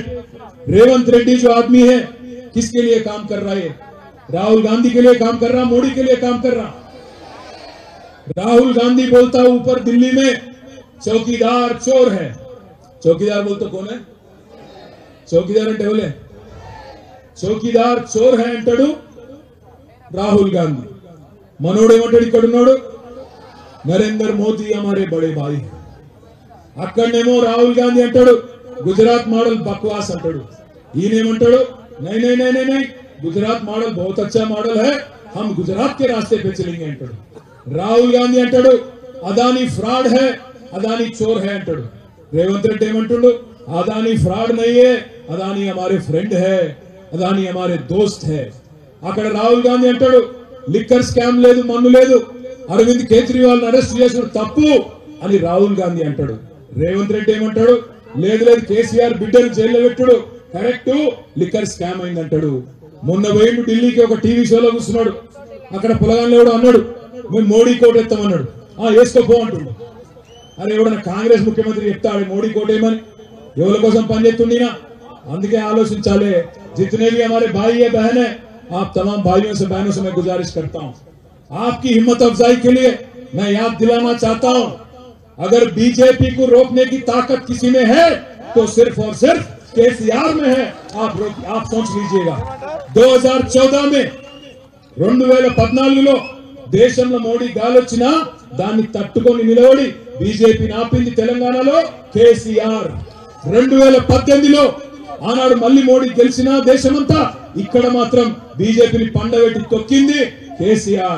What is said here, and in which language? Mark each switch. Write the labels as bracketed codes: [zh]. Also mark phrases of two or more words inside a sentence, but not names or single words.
[hi] रेवंत रेड्डी जो आदमी है किसके लिए काम कर रहा है? राहुल गांधी के लिए काम कर रहा, मोदी के लिए काम कर रहा. राहुल गांधी बोलता ऊपर दिल्ली में चौकीदार चोर है. चौकीदार बोलते कौन है? चौकीदार [te] అంటే ఎవలే? [hi] चौकीदार चोर है [te] అంటాడు రాహుల్ గాంధీ. మనోడు ఏమంటాడు? ఇక్కడ ఉన్నాడు నరేంద్ర మోదీ [hi] हमारे बड़े भाई. [te] అక్కడనేమో రాహుల్ గాంధీ అంటాడు గుజరాత్ మోడల్ బక్వాస్ అంటాడు. [hi] ఈయనేమంటాడు नहीं नहीं नहीं नहीं, गुजरात मॉडल बहुत अच्छा मॉडल है, हम गुजरात के रास्ते पे चलेंगे अंटाడు. राहुल गांधी अंटाడు अदानी फ्रॉड है, अदानी चोर है अंटाడు. रेवंत रेड्डी ఏమంటాడు अदानी फ्रॉड नहीं है, अदानी हमारे फ्रेंड है, अदानी हमारे दोस्त है. [te] అక్కడ రాహుల్ గాంధీ అంటాడు లిక్కర్ స్కామ్ లేదు, మన్ను లేదు, అరవింద్ కేజ్రీవాల్ అరెస్ట్ చేసుడు తప్పు అని రాహుల్ గాంధీ అంటాడు. రేవంత్ రెడ్డి ఏమంటాడు లేదు లేదు కేసీఆర్ బిడ్డను జైల్లో పెట్టుడు కరెక్ట్, లిక్కర్ స్కామ్ అయింది అంటాడు. మొన్న పోయిండు ఢిల్లీకి, ఒక టీవీ షోలో కూర్చున్నాడు. అక్కడ పొలగాల్లో కూడా అన్నాడు మేము మోడీ కోట్ ఎత్తామన్నాడు. వేసుకోపో అంటుండు. అరే ఎవడన్నా కాంగ్రెస్ ముఖ్యమంత్రి చెప్తాడు మోడీ కోట్ ఏమని? ఎవరి కోసం పనిచేస్తుండినా? అందుకే ఆలోచించాలి. [hi] जितने भी हमारे भाई है बहन है, आप तमाम भाइयों से बहनों से मैं गुजारिश करता हूं, आपकी हिम्मत अफजाई के लिए मैं याद दिलाना चाहता हूं, अगर बीजेपी को रोकने की ताकत किसी में है तो सिर्फ और सिर्फ केसीआर में है. आप सोच लीजिएगा. [te] 2014 में 2014లో దేశంలో మోడీ గాలొచ్చినా దాన్ని తట్టుకొని నిలబడి బీజేపీని ఆపింది తెలంగాణలో కేసీఆర్. 2018లో ఆనాడు మళ్ళీ మోడీ గెలిచినా దేశమంతా, ఇక్కడ మాత్రం బీజేపీని పండబెట్టి తొక్కింది కేసీఆర్.